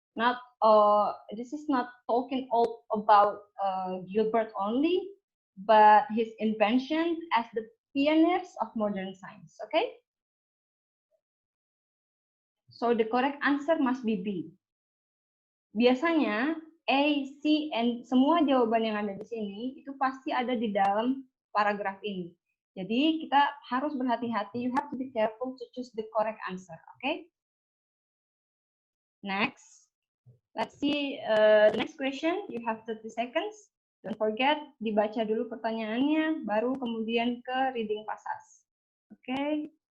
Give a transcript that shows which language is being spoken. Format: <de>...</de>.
<en>Not this is not talking all about Gilbert only, but his invention as the pioneers of modern science. Okay, so the correct answer must be B.</en> <id>Biasanya A, C, and semua jawaban yang ada di sini itu pasti ada di dalam paragraf ini. Jadi kita harus berhati-hati.</id> <en>You have to be careful to choose the correct answer. Okay? Next, let's see the next question. You have 30 seconds. Don't forget</en> <id>dibaca dulu pertanyaannya, baru kemudian ke</id> <en>reading passage. Okay?</en>